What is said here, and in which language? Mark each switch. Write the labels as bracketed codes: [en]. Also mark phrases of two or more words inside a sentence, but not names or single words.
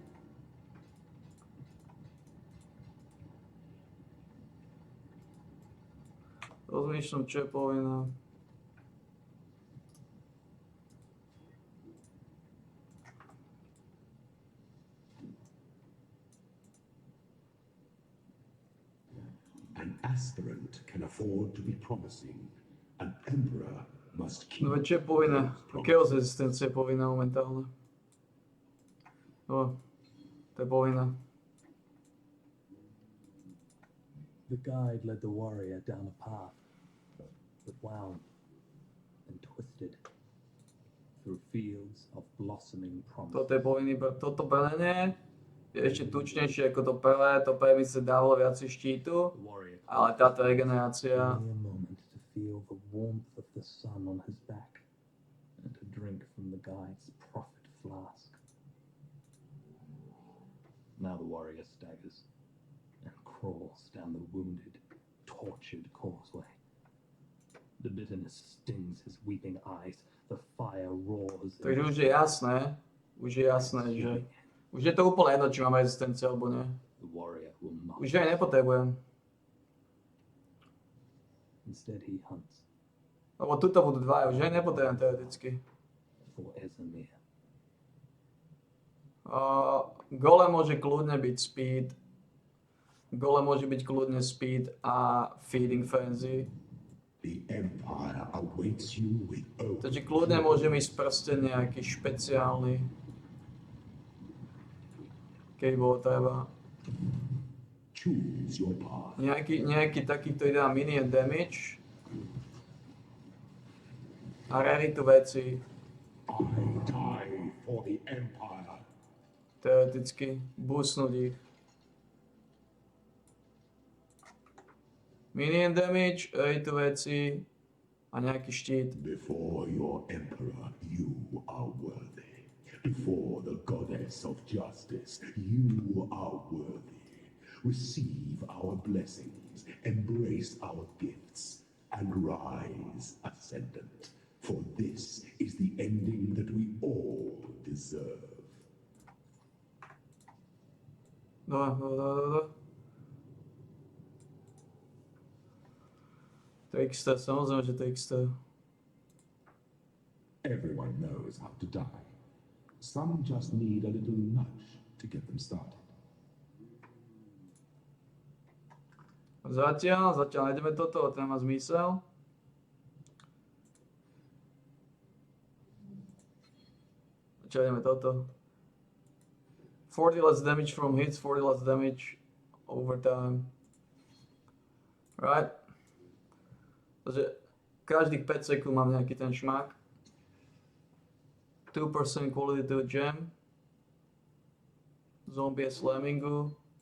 [sk] Rozmýšľam, čo je povinné. [en] An aspirant can afford to be promising. An emperor must keep. [sk] No veď čo je povinné? Chaos rezistencia je povinná momentálne. No, to je povinné. [en] The guide led the warrior down a path that wound and twisted through fields of blossoming promise. [sk] Toto je povinný, toto pelenie je ešte tučnejšie ako to pelé, to pelé by sa dávalo viac štítu, [en] The warrior [sk] ale táto regenerácia, [en] only a moment to feel the warmth of the sun on his back. drink from the guide's prophet flask. Now the warrior staggers and crawls down the wounded, tortured causeway. The bitterness stings his weeping eyes. The fire roars. [sk] Takže už je jasné, že už je to úplne jedno, či mám rezistenciu alebo nie. [en] The warrior will not. [sk] Už aj nepotrebujem. [en] Instead he hunts [sk] Lebo tuto budú dvaja, už aj nepotrebujem teoreticky. [en] for Esamir. [sk] Gole môže kľudne byť speed. Gole môže byť kľudne speed a [en] feeding frenzy. The Empire awaits you with open [sk] Takže kľudne môže ísť prsten nejaký špeciálny. Keď bolo treba. [en] Choose your path. [sk] Nejaký taký, ktorý dá [en] minion damage. [sk] A raritu veci. [en] I die for the Empire. [sk] Teoreticky boostnúť ich. [en] Minion damage, [sk] raritu veci a nejaký štít. [en] Before your Emperor, you are worthy. Before the Goddess of Justice, you are worthy. Receive our blessings, embrace our gifts, and rise ascendant. For this is the ending that we all deserve. [sk] Dobre. To je XT, samozrejme, že to je XT. [en] Everyone knows how to die. Some just need a little nudge to get them started. [sk] Zatiaľ nájdeme toto, to nemá zmysel. Zatiaľ ideme toto. [en] 40 less damage from hits, 40 less damage over time. Right? [sk] Takže každých 5 sekúnd mám nejaký ten šmak. [en] 2% quality to gem. Zombie slammingu.